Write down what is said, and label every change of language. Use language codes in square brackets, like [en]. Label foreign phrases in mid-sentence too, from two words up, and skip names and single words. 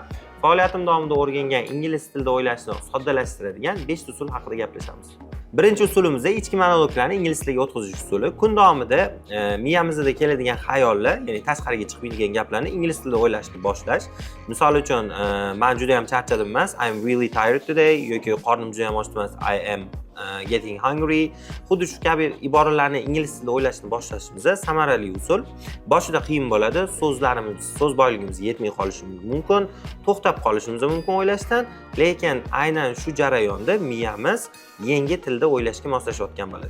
[uz] Faoliyatim davomida o'rgangan ingliz tilida o'ylashni soddalashtiradigan 5 usul haqida gaplashamiz. Birinchi usulimiz ichki monologlarni ingliz tiliga o'tkazish usuli. Kun davomida miyamizda keladigan xayollar, ya'ni tashqariga chiqmaydigan gaplarni ingliz tilida o'ylashni boshlash. Misol uchun, men juda ham charchadim emas, [en] I'm really tired today [uz] yoki qornim juda ham ochdi emas, [en] I am getting hungry. [uz] Xuddi shu kabi iboralarni ingliz tilida o'ylashni boshlashimiz samarali usul. Boshida qiyin bo'ladi, so'z boyligimizga yetmay qolishi mumkin, to'xtab qolishimiz mumkin o'ylashdan, lekin aynan shu jarayonda miyamiz yangi tilda o'ylashga moslashayotgan bo'ladi.